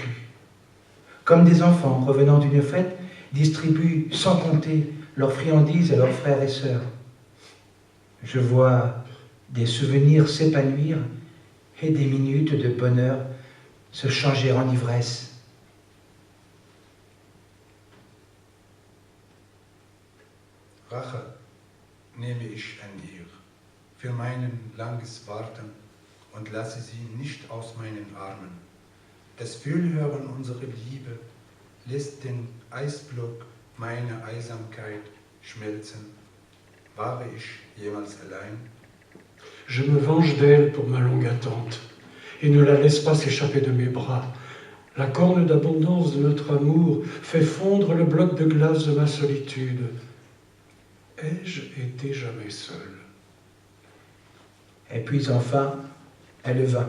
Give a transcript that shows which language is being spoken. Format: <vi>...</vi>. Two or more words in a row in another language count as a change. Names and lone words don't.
<fr>Comme des enfants revenant d'une fête, distribuent sans compter leurs friandises à leurs frères et sœurs. Je vois des souvenirs s'épanouir et des minutes de bonheur se changer en ivresse.</fr> <de>Rache nehme ich an ihr, für meinen langes Warten und lasse sie nicht aus meinen Armen. Das Fühlhören unserer Liebe lässt den Eisblock meiner Einsamkeit schmelzen. War ich jemals allein?</de> <fr>Je me venge d'elle pour ma longue attente et ne la laisse pas s'échapper de mes bras. La corne d'abondance de notre amour fait fondre le bloc de glace de ma solitude. Ai-je été jamais seul? Et puis enfin, elle vint.</fr>